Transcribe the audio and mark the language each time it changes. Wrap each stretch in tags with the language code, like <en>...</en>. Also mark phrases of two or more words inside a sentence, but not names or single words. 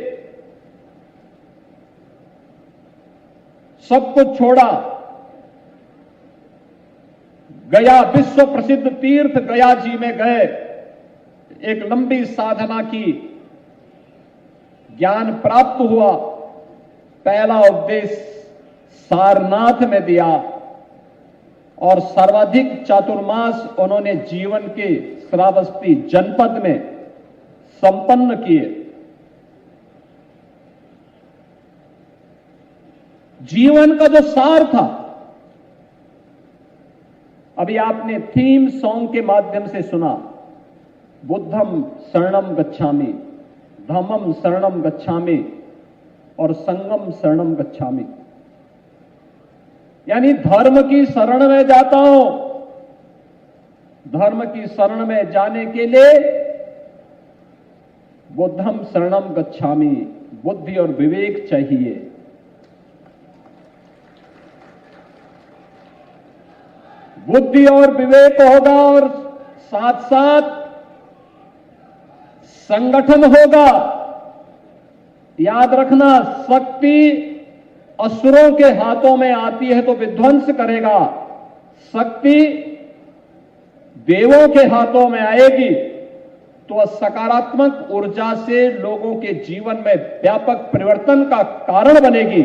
<hi>सब कुछ छोड़ा, गया विश्व प्रसिद्ध तीर्थ गया जी में गए, एक लंबी साधना की, ज्ञान प्राप्त हुआ, पहला उपदेश सारनाथ में दिया और सर्वाधिक चातुर्मास उन्होंने जीवन के श्रावस्ती जनपद में संपन्न किए। जीवन का जो सार था, अभी आपने</hi> <en>theme song</en> <hi>के माध्यम से सुना,</hi> <pi>बुद्धम शरणम गच्छामि, धम्मम शरणम गच्छामि और संगम शरणम गच्छामि।</pi> <hi>यानी धर्म की शरण में जाता हूं। धर्म की शरण में जाने के लिए</hi> <pi>बुद्धम शरणम गच्छामि,</pi> <hi>बुद्धि और विवेक चाहिए। बुद्धि और विवेक होगा और साथ साथ संगठन होगा। याद रखना, शक्ति असुरों के हाथों में आती है तो विध्वंस करेगा, शक्ति देवों के हाथों में आएगी तो सकारात्मक ऊर्जा से लोगों के जीवन में व्यापक परिवर्तन का कारण बनेगी।</hi>